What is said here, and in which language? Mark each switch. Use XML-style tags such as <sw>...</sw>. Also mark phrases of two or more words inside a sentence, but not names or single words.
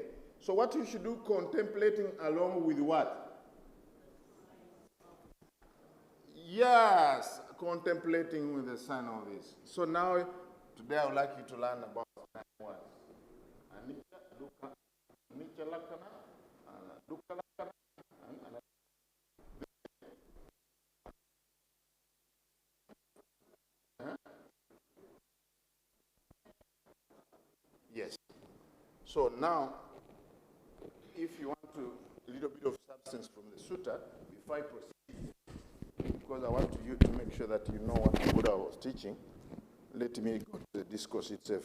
<en>So what you should do, contemplating along with what? Yes, contemplating with the sign of this. So now, today I would like you to learn about 9 words.</en> <pi>Anicca, dukkha, anicca lakkhana, dukkha lakkhana, and anatta.</pi> <en>Yes. So now, if you want a little bit of substance from the sutta, before I proceed, because I want you to make sure that you know what the Buddha was teaching, let me go to the discourse itself.</en>